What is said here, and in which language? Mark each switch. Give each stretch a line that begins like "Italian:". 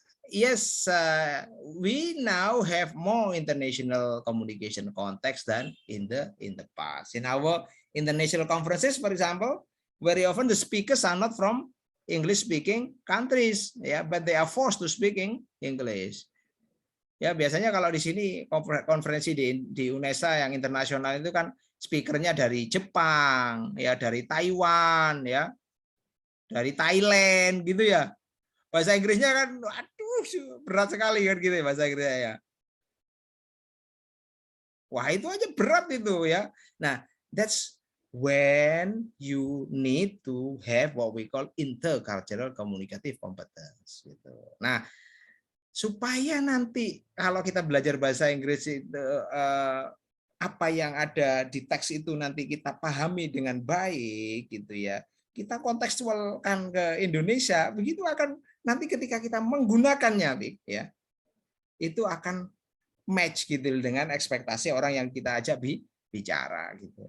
English: Yes, we now have more international communication context than in the past. In our international conferences, for example, very often the speakers are not from English-speaking countries, but they are forced to speak English.
Indonesian: Ya, biasanya kalau di sini konferensi di UNESA yang internasional itu kan speakernya dari Jepang, dari Taiwan, dari Thailand gitu ya. Bahasa Inggrisnya kan aduh berat sekali kan gitu ya bahasa Inggrisnya ya. Wah, itu aja berat itu ya.
English: Nah, that's when you need to have what we call intercultural communicative competence gitu.
Indonesian: Nah, supaya nanti kalau kita belajar bahasa Inggris itu apa yang ada di teks itu nanti kita pahami dengan baik gitu ya, kita kontekstualkan ke Indonesia, begitu akan nanti ketika kita menggunakannya itu akan match gitu dengan ekspektasi orang yang kita ajak bicara gitu.